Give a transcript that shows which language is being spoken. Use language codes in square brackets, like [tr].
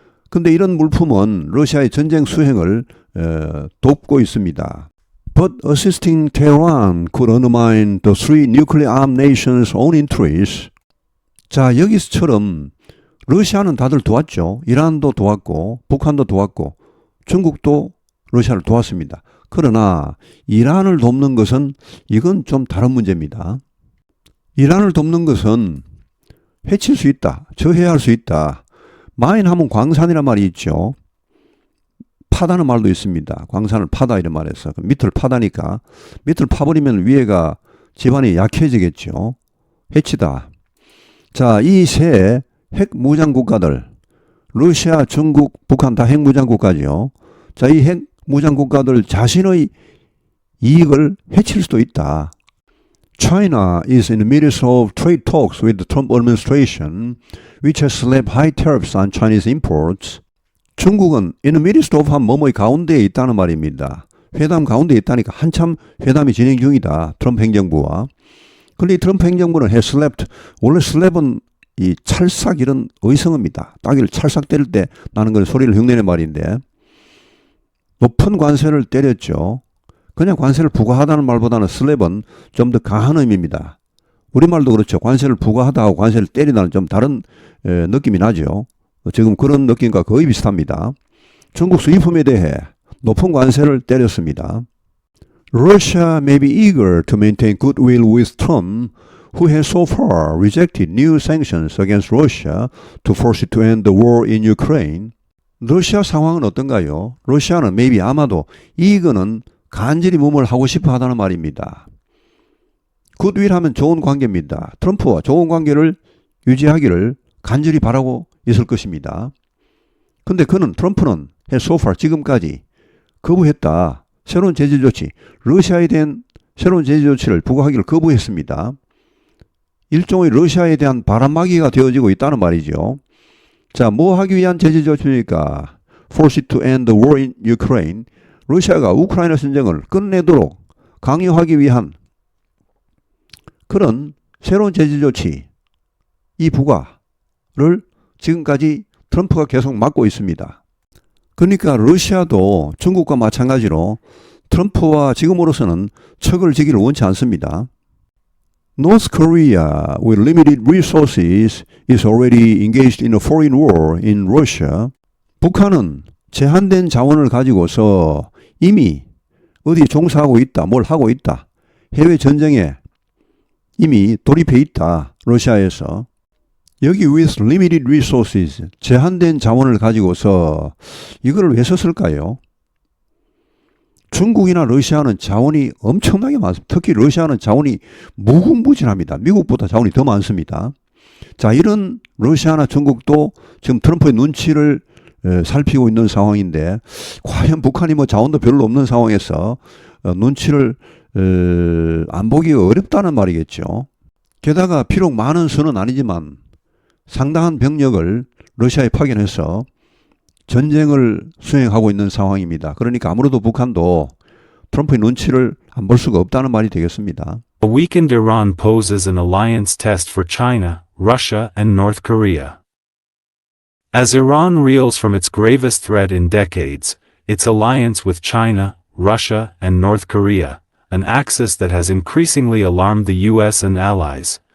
[ko] 근데 이런 물품은 러시아의 전쟁 수행을 돕고 있습니다. [en] But assisting Tehran could undermine the three nuclear armed nations' own interests. [ko] 자, 여기서처럼 러시아는 다들 도왔죠. 이란도 도왔고 북한도 도왔고 중국도 러시아를 도왔습니다. 그러나 이란을 돕는 것은 이건 좀 다른 문제입니다. 이란을 돕는 것은 해칠 수 있다. 저해할 수 있다. 마인하면 광산이란 말이 있죠. 파다는 말도 있습니다. 광산을 파다 이런 말에서 밑을 파다니까 밑을 파버리면 위에가 집안이 약해지겠죠. 해치다. 자, 이 세 핵무장 국가들 러시아, 중국, 북한 다 핵무장 국가죠. 자, 이 핵무장 국가들 자신의 이익을 해칠 수도 있다. [en] China is in the midst of trade talks with the Trump administration, which has slapped high tariffs on Chinese imports. [ko] 중국은 [en] in the midst of [ko] 한 뭐뭐의 가운데에 있다는 말입니다. 회담 가운데에 있다니까 한참 회담이 진행 중이다. 트럼프 행정부와. 그런데 이 트럼프 행정부는 [en] has slapped, [ko] 원래 slap은 이 찰싹 이런 의성어입니다. 따귀를 찰싹 때릴 때 나는 그 소리를 흉내낸 말인데 높은 관세를 때렸죠. 그냥 관세를 부과하다는 말보다는 슬랩은 좀 더 강한 의미입니다. 우리말도 그렇죠. 관세를 부과하다하고 관세를 때리다는 좀 다른 느낌이 나죠. 지금 그런 느낌과 거의 비슷합니다. 중국 수입품에 대해 높은 관세를 때렸습니다. [en] Russia may be eager to maintain goodwill with Trump, who has so far rejected new sanctions against Russia to force it to end the war in Ukraine. [ko] 러시아 상황은 어떤가요? 러시아는 [en] maybe [ko] 아마도 이거는 간절히 몸을 하고 싶어 하다는 말입니다. 굿윌 하면 좋은 관계입니다. 트럼프와 좋은 관계를 유지하기를 간절히 바라고 있을 것입니다. 근데 트럼프는 [en] so far [ko] 지금까지 거부했다. 새로운 제재 조치, 러시아에 대한 새로운 제재 조치를 부과하기를 거부했습니다. 일종의 러시아에 대한 바람막이가 되어지고 있다는 말이죠. 자, 뭐 하기 위한 제재 조치입니까? [en] Force it to end the war in Ukraine. [ko] 러시아가 우크라이나 전쟁을 끝내도록 강요하기 위한 그런 새로운 제재 조치, 이 부과를 지금까지 트럼프가 계속 막고 있습니다. 그러니까 러시아도 중국과 마찬가지로 트럼프와 지금으로서는 척을 지기를 원치 않습니다. [en] North Korea, with limited resources, is already engaged in a foreign war in Russia. [ko] 북한은 제한된 자원을 가지고서 이미 어디 종사하고 있다, 뭘 하고 있다. 해외 전쟁에 이미 돌입해 있다. 러시아에서. 여기 [en] with limited resources, [ko] 제한된 자원을 가지고서 이거를 왜 썼을까요? 중국이나 러시아는 자원이 엄청나게 많습니다. 특히 러시아는 자원이 무궁무진합니다. 미국보다 자원이 더 많습니다. 자, 이런 러시아나 중국도 지금 트럼프의 눈치를 살피고 있는 상황인데 과연 북한이 뭐 자원도 별로 없는 상황에서 눈치를 안 보기가 어렵다는 말이겠죠. 게다가 비록 많은 수는 아니지만 상당한 병력을 러시아에 파견해서 전쟁을 수행하고 있는 상황입니다. 그러니까 아무래도 북한도 트럼프의 눈치를 안 볼 수가 없다는 말이 되겠습니다. [en] A weakened Iran poses an alliance test for China, Russia, and North Korea. As Iran reels from its gravest threat in decades, its alliance with China, Russia, and North Korea, an axis that has increasingly alarmed the US and allies,